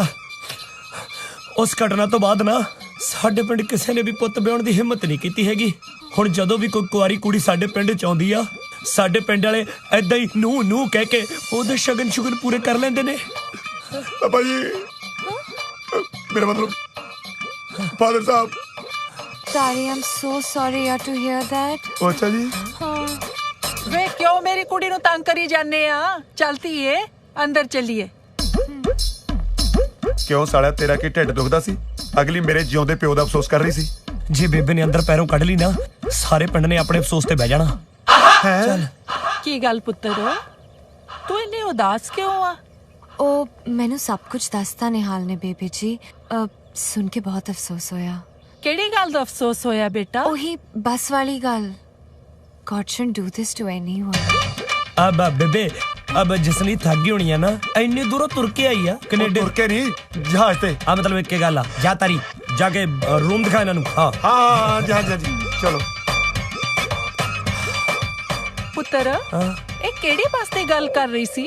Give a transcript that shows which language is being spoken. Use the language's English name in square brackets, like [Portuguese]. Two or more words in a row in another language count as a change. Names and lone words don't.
[Punjabi] ਉਸ ਘਟਨਾ ਤੋਂ ਬਾਅਦ ਨਾ ਸਾਡੇ ਪਿੰਡ ਕਿਸੇ ਨੇ ਵੀ ਪੁੱਤ ਵਿਆਹਣ ਦੀ ਹਿੰਮਤ ਨਹੀਂ ਕੀਤੀ ਹੈਗੀ। ਹੁਣ ਜਦੋਂ ਵੀ ਕੋਈ ਕੁਆਰੀ ਕੁੜੀ ਸਾਡੇ ਪਿੰਡ ਚ ਆਉਂਦੀ ਆ, ਸਾਡੇ ਪਿੰਡ ਵਾਲੇ ਐਦਾਂ ਹੀ ਨੂੰ ਕਹਿ ਕੇ ਉਹਦੇ ਸ਼ਗਨ ਸ਼ੁਗਨ ਪੂਰੇ ਕਰ ਲੈਂਦੇ ਨੇ। ਪਾਪਾ ਜੀ ਮੇਰਾ ਮਤਲਬ ਫਾਦਰ ਸਾਹਿਬ। [English] Tari, I'm so sorry yaar to hear that. [Punjabi] ਅੱਛਾ ਜੀ। ਵੇ ਕਿਉਂ ਮੇਰੀ ਕੁੜੀ ਨੂੰ ਤੰਗ ਕਰੀ ਜਾਂਦੇ ਆ? ਚਲਤੀ ਏ ਅੰਦਰ ਚੱਲੀਏ। ਕਿਉਂ ਸਾਲਿਆ ਤੇਰਾ ਕੀ ਢਿੱਡ ਦੁਖਦਾ ਸੀ? ਅਗਲੀ ਮੇਰੇ ਜਿਉਂਦੇ ਪਿਓ ਦਾ ਅਫਸੋਸ ਕਰ ਰਹੀ ਸੀ। ਜੇ ਬੇਬੇ ਨੇ ਅੰਦਰ ਪੈਰੋਂ ਕੱਢ ਲਈ ਨਾ, ਸਾਰੇ ਪਿੰਡ ਨੇ ਆਪਣੇ ਅਫਸੋਸ ਤੇ ਬਹਿ ਜਾਣਾ। ਚੱਲ ਕੀ ਗੱਲ ਪੁੱਤਰ, ਤੂੰ ਇੰਨੀ ਉਦਾਸ ਕਿਉਂ ਆ? ਉਹ ਮੈਨੂੰ ਸਭ ਕੁਝ ਦੱਸਤਾ ਨਿਹਾਲ ਨੇ ਬੇਬੇ ਜੀ। ਸੁਣ ਕੇ ਬਹੁਤ ਅਫਸੋਸ ਹੋਇਆ। ਕਿਹੜੀ ਗੱਲ ਦਾ ਅਫਸੋਸ ਹੋਇਆ ਬੇਟਾ? ਉਹੀ ਬੱਸ ਵਾਲੀ ਗੱਲ। [English] God shouldn't do this to anyone. [Punjabi] ਅਬ ਬੇਬੇ ਅਬ ਜਿਸਨੀ ਥੱਕ ਗਈ ਹੋਣੀ ਆ ਨਾ, ਇੰਨੀ ਦੂਰੋਂ ਤੁਰ ਕੇ ਆਈ ਆ ਕੈਨੇਡਾ। ਤੁਰ ਕੇ ਨਹੀਂ, ਜਹਾਜ਼ ਤੇ। ਆ ਮਤਲਬ ਇੱਕ ਗੱਲ ਆ, ਜਾ ਤਾਰੀ ਜਾ ਕੇ ਰੂਮ ਦਿਖਾ ਇਹਨਾਂ ਨੂੰ। ਹਾਂ ਜਹਾਜ਼ ਜੀ ਚਲੋ। ਪੁੱਤਰ ਇਹ ਕਿਹੜੀ ਬੱਸ ਦੀ ਗੱਲ ਕਰ ਰਹੀ ਸੀ?